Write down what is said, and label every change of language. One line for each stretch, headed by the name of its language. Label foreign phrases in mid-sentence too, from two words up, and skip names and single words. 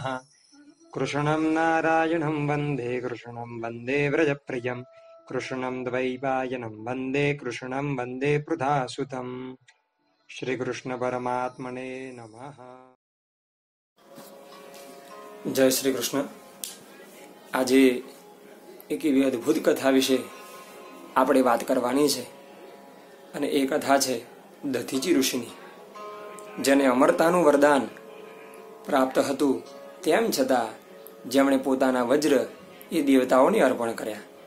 Sanskrit: कृष्णं नारायणं वन्दे कृष्णं वन्दे व्रजप्रियं कृष्णं द्वैपायनं वन्दे कृष्णं वन्दे पृथासुतम्। श्रीकृष्णपरमात्मने नमः। जय श्री कृष्ण।
Gujarati: આજે એક એવી અદ્ભુત કથા વિશે આપણે વાત કરવાની છે અને એ કથા છે દધીચી ઋષિની, જેને અમરતાનું વરદાન પ્રાપ્ત હતું તેમ છતાં જેમણે પોતાના વજ્ર એ દેવતાઓને અર્પણ કર્યા.